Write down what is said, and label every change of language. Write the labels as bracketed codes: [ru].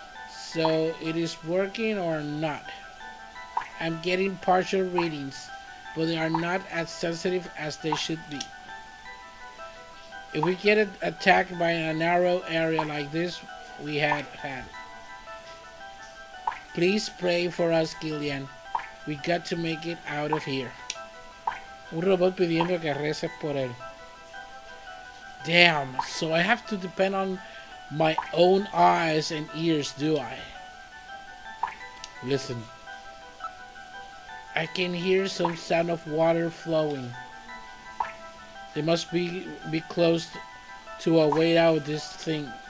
[en] So it is working or not? I'm getting partial readings, but they are not as sensitive as they should be. If we get attacked by a narrow area like this, we had. Please pray for us, Gillian. We got to make it out of here. [es] Un robot pidiendo que reces por él. [en] Damn, so I have to depend on my own eyes and ears, do I? Listen. I can hear some sound of water flowing. They must be close to a way out of this thing.